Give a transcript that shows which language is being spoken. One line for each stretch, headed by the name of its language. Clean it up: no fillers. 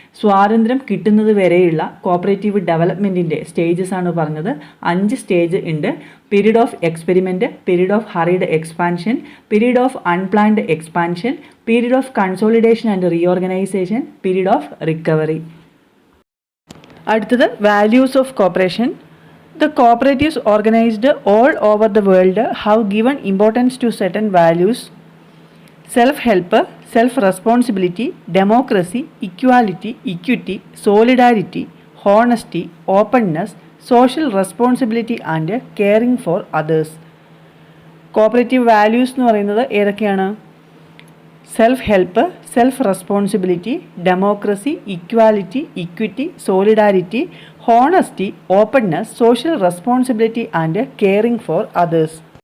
Malayalam: സ്വാതന്ത്ര്യം കിട്ടുന്നത് വരെയുള്ള കോപ്പറേറ്റീവ് ഡെവലപ്മെൻറ്റിൻ്റെ സ്റ്റേജസ് ആണ് പറഞ്ഞത്. 5 സ്റ്റേജ് ഉണ്ട്.
English: Period of experiment, period of hurried expansion, period of unplanned expansion, period of consolidation and reorganization, period of recovery.
Malayalam: അടുത്തത്
English: Values of cooperation. The cooperatives organized all over the world have given importance to certain values: self-help, self-responsibility, democracy, equality, equity, solidarity, honesty, openness, social responsibility and caring for others. Cooperative values
Malayalam: എന്ന് പറയുന്നത് ഏതൊക്കെയാണ്?
English: Self help, self responsibility, democracy, equality, equity, solidarity, honesty, openness, social responsibility and caring for others.